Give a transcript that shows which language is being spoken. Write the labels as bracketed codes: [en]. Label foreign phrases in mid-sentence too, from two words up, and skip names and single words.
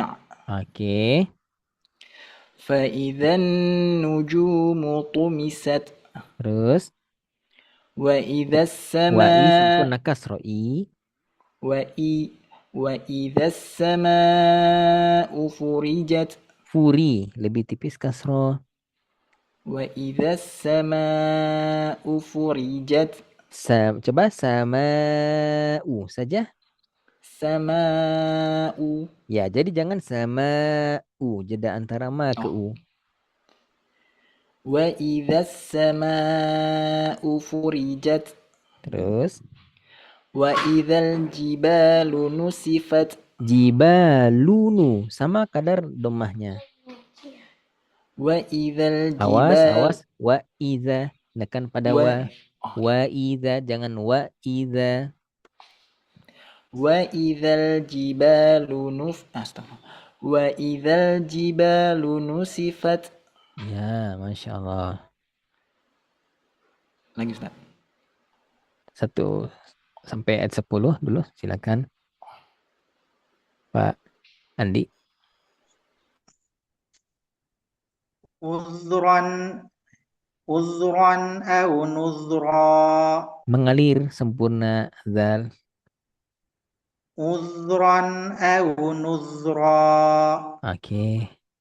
[id] Oke. [ar] فإذا النجوم طمست. [id] Terus. [ar] وإذا Wa'i sukun السماء nakasroi. وإذا السماء فرجت. [id] Furi. Lebih tipis kasro. [ar] وإذا السماء فرجت. [id] Coba sama saja. [ar] سماء. [id] Ya, jadi jangan sama jeda antara ma ke u. [ar] وإذا السماء فرجت. [id] Terus. [ar] وإذا الجبال نسفت. [id] Jibalunu sama kadar domahnya. [ar] وإذا [id] Awas, [ar] الجبال [id] awas. [ar] وإذا. [id] Nekan pada [ar] و... [id] wa. [ar] وإذا. [id] Jangan [ar] وإذا. وإذا الجبال أستغفر. وإذا الجبال نسفت. [id] Ya, [ar] ما شاء الله. [id] Lagi Ustaz. 1 sampai ayat 10 dulu. Silakan Pak Andi. [ar] عذرا عذرا أو نذرا [id] Mengalir sempurna zal. [ar] عذرا أو نذرا [id] Oke.